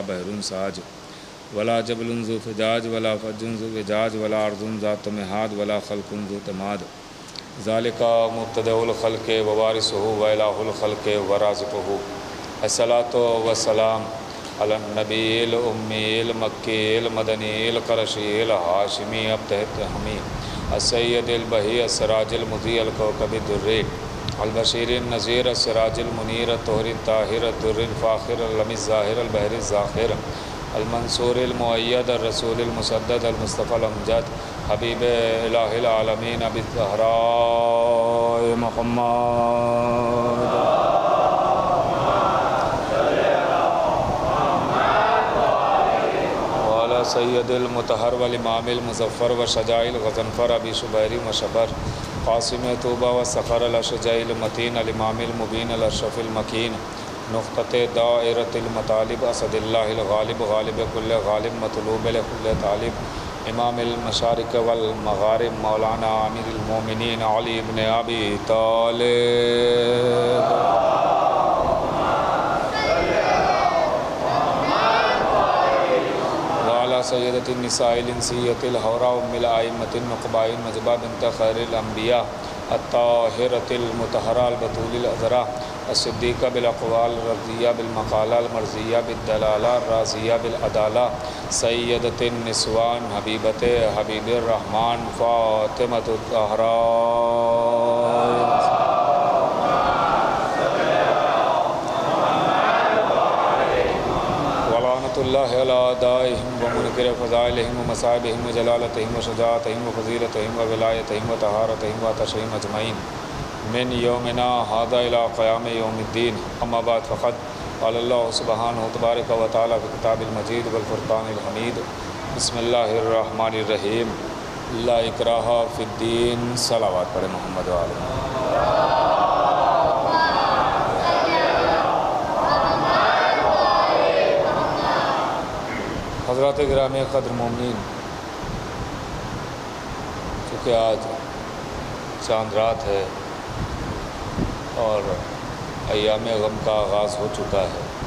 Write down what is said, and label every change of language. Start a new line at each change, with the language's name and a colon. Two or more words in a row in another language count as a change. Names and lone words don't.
Arabic: بحر ساج ولا جبل ذو فجاج ولا فج ذو وجاج ولا ارض ذات مہاد ولا خلق ذو تماد ذالک مبتدأ الخلق ووارثہ والہ الخلق ورازقہ الصلاۃ والسلام علی النبی الامی المکی المدنی القرشی الہاشمی التہمی السید البہی السراج المضیء الکوکب الدری البشیر النذیر السراج المنیر الطہر الطاہر الدر الفاخر العلم الظاہر البحر الزاخر المنصور المؤید الرسول المسدد المصطفى الامجد حبیب الہ العالمین ابی الزہراء محمد وعلی سید المطہر والامام المظفر وشجاع الغضنفر ابی شبیر وشبر قاسم طوبہ والسخر الاشجع المتین الامام المبین الاشرف المکین نقطۃ دائرۃ المطالب اسد اللہ الغالب غالب کل غالب مطلوب لکل طالب امام المشارق والمغارب مولانا امیر المومنین علی بن ابی طالب وعلی سیدۃ النساء الانسیۃ الحوراء ام الائمۃ النقباء النجبہ بنت خیر الانبیاء الطاہرۃ المطہرہ البتول العذراء الصدیقہ بالاقوال الرضیہ بالمقالہ المرضیہ بالدلالہ الراضیہ بالعدالہ سیدۃ النسوان حبیبۃ حبیب الرحمن فاطمۃ الزہراء ولعنۃ اللہ علی اعدائہم ومنکر فضائلہم ومصائبہم وجلالتہم وشجاعتہم وفضیلتہم وولایتہم وطہارتہم وعطشہم اجمعین من یومنا ھذا الی قیام یوم الدین اما بعد فقد قال اللہ سبحانہ تبارک و تعالی فی کتاب المجید والفرقان الحمید بسم اللہ الرحمن الرحیم لا اکراہ فی الدین
Urdu: صلوات پڑھیں
Arabic: محمد وآلہ
Urdu: حضرات گرامی قدر مومنین، چونکہ آج چاند رات ہے اور ایام غم کا آغاز ہو چکا ہے،